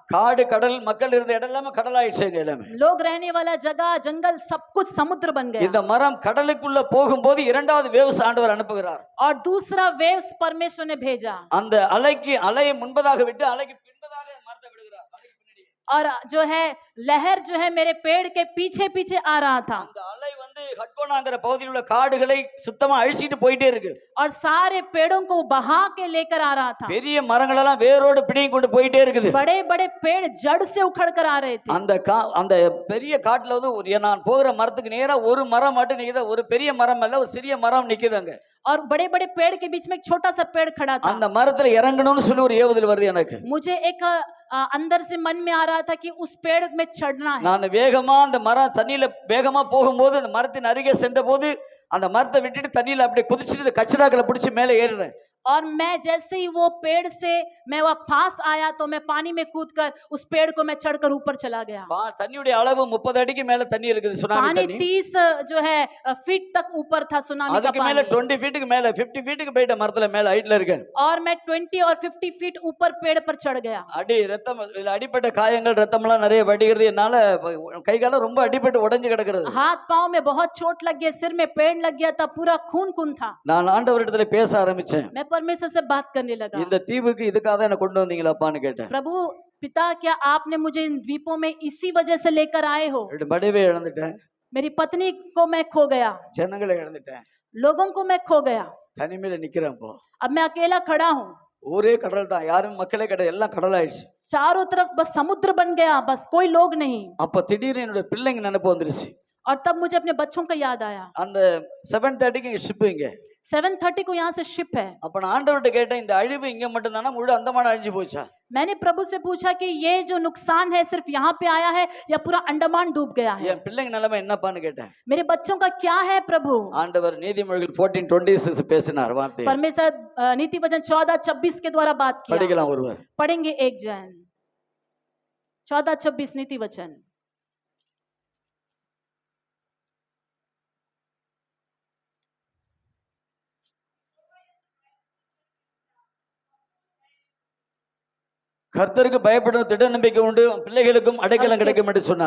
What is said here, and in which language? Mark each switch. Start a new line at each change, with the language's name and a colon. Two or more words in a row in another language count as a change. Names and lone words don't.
Tamil: காடு கடல் மக்கள் இருந்த இடம் எல்லாமே கடலாயிடுச்சு எங்க எல்லாமே.
Hindi: लोग रहने वाला जगह जंगल सब कुछ समुद्र बन गया।
Tamil: இந்த மரம் கடலுக்குள்ள போகும்போது இரண்டாவது வேவ்ஸ் ஆண்டவர் அனுப்புகிறார்.
Hindi: और दूसरा वेव्स परमेश्वर ने भेजा,
Tamil: அந்த அலையை முன்பதாக விட்டு அலைக்கு பின்பதாக மரத்தை விடுகிறார். அலைக்கு பின்னாடி
Hindi: और जो है लहर जो है मेरे पेड़ के पीछे पीछे आ रहा था,
Tamil: அந்த அலை வந்து ஹட்கோனாங்கிற பகுதியில் உள்ள காடுகளை சுத்தமா அழிச்சிட்டு போயிட்டே இருக்கு.
Hindi: और सारे पेड़ों को बहा के लेकर आ रहा था।
Tamil: பெரிய மரங்கள் எல்லாம் வேரோடு பிடிங்கி கொண்டு போயிட்டே இருக்குது.
Hindi: बड़े बड़े पेड़ जड़ से उखड़ कर आ रहे थे।
Tamil: அந்த பெரிய காட்டுல வந்து நான் போகிற மரத்துக்கு நேரா ஒரு மரம் மட்டும் நிக்குது. ஒரு பெரிய மரம் அல்ல, ஒரு சிறிய மரம் நிக்குதுங்க.
Hindi: और बड़े बड़े पेड़ के बीच में एक छोटा सा पेड़ खड़ा था।
Tamil: அந்த மரத்துல இறங்கணும்னு சொல்லி ஒரு ஏவுதல் வருது எனக்கு.
Hindi: मुझे एक अंदर से मन में आ रहा था कि उस पेड़ में चढ़ना है।
Tamil: நான் வேகமா அந்த மரம் தண்ணியில வேகமா போகும்போது அந்த மரத்தின் அருகே சென்ற போது அந்த மரத்தை விட்டுட்டு தண்ணியில அப்படியே குதிச்சுட்டு கச்சராக்களை பிடிச்சு மேலே ஏறுறேன்.
Hindi: और मैं जैसे ही वो पेड़ से मैं वह पास आया तो मैं पानी में कूदकर उस पेड़ को मैं चढ़कर ऊपर चला गया।
Tamil: தண்ணியுடைய அளவு 30 அடிக்கு மேல தண்ணி இருக்குது. சுனாமி
Hindi: पानी
Tamil: தண்ணி
Hindi: 30 जो है फीट तक ऊपर था सुनामी का
Tamil: அதுக்கு மேல
Hindi: पानी।
Tamil: 20 ஃபீட்டுக்கு மேல 50 ஃபீட்டுக்கு போயிட்ட மரத்துல மேல ஹைட்ல இருக்கேன்.
Hindi: और मैं 20 और 50 फीट ऊपर पेड़ पर चढ़ गया।
Tamil: அடி ரத்தம் அடிப்பட்ட காயங்கள் ரத்தம்லாம் நிறைய வடிகிறது. என்னால கை காலம் ரொம்ப அடிபட்டு உடைஞ்சு கிடக்கிறது.
Hindi: हाथ पांव में बहुत चोट लग गई, सिर में पेड़ लग गया था, पूरा खून खून था।
Tamil: நான் ஆண்டவரிடத்துல பேச ஆரம்பிச்சேன்.
Hindi: मैं परमेश्वर से बात करने लगा,
Tamil: இந்த தீவுக்கு இதுக்காக தான் என்ன கொண்டு வந்தீங்களாப்பான்னு கேட்டேன்.
Hindi: प्रभु पिता क्या आपने मुझे इन द्वीपों में इसी वजह से लेकर आए हो?
Tamil: மனைவி இழந்துட்டேன்,
Hindi: मेरी पत्नी को मैं खो गया,
Tamil: ஜனங்களை இழந்துட்டேன்,
Hindi: लोगों को मैं खो गया,
Tamil: தனிமையில நிக்கிறேன். இப்போ
Hindi: अब मैं अकेला खड़ा हूँ।
Tamil: ஒரே கடல் தான், யாரும் மக்களே கிடையாது, எல்லாம் கடலாயிடுச்சு.
Hindi: चारों तरफ बस समुद्र बन गया, बस कोई लोग नहीं।
Tamil: அப்ப திடீர்னு என்னோட பிள்ளைங்க நினைப்பு வந்துருச்சு.
Hindi: और तब मुझे अपने बच्चों का याद आया।
Tamil: அந்த 7:30க்கு ஷிப் இங்க.
Hindi: 7:30 को यहाँ से शिप है।
Tamil: அப்ப நான் ஆண்டவர்கிட்ட கேட்டேன், இந்த அழிவு இங்க மட்டும் தானா, முழு அந்தமான் அழிஞ்சு போச்சா?
Hindi: मैंने प्रभु से पूछा कि ये जो नुकसान है सिर्फ यहाँ पे आया है या पूरा अंडमान डूब गया है?
Tamil: என் பிள்ளைங்க நிலைமை என்னப்பான்னு கேட்டேன்.
Hindi: मेरे बच्चों का क्या है प्रभु?
Tamil: ஆண்டவர் நீதிமொழிகள் 14:26 பேசினார் வார்த்தை.
Hindi: परमेश्वर नीति वचन 14:26 के द्वारा बात किया।
Tamil: படிக்கலாம் ஒருவர்.
Hindi: पढ़ेंगे एक जन 14:26 नीति वचन।
Tamil: கர்த்தருக்கு பயப்படும் திட நம்பிக்கை உண்டு, பிள்ளைகளுக்கும் அடைக்கலம் கிடைக்கும் என்று சொன்னார்.